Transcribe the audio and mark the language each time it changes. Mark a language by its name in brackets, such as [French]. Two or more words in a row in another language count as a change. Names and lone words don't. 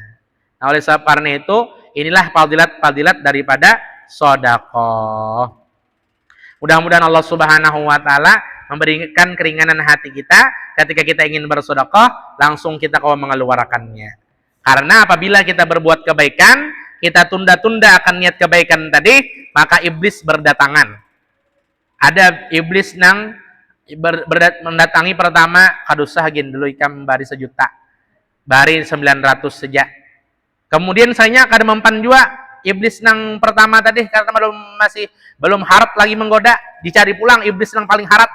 [Indonesian] Nah oleh sebab karena itu inilah fadilat daripada sedekah. Mudah-mudahan Allah Subhanahu wa taala memberikan keringanan hati kita ketika kita ingin bersedekah, langsung kita kau mengeluarkannya. Karena apabila kita berbuat kebaikan, kita tunda-tunda akan niat kebaikan tadi, maka iblis berdatangan. [Banjar] Ada iblis nang mendatangi pertama, kadusah gin dulu ikam bari 1 juta, bari 900 saja. Kemudian saya kada mempan juga iblis nang pertama tadi, karena belum harat lagi menggoda, dicari pulang iblis nang paling harat.